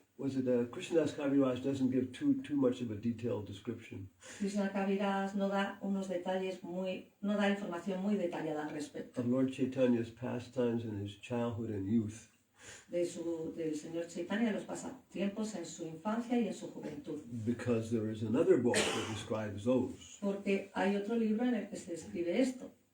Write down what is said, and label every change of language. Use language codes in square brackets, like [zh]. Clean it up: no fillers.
[en] Was it Krishnadas Kaviraj doesn't give too much of a detailed description. [es] Krishna Kaviraj no da unos detalles no da información muy detallada al respecto [en] Of Lord Chaitanya's pastimes in his childhood and youth. [es] del Señor Chaitanya, de los pasatiempos en su infancia y en su juventud. [en] Because there is another book that describes those. [es] Porque hay otro libro en el que se describe esto.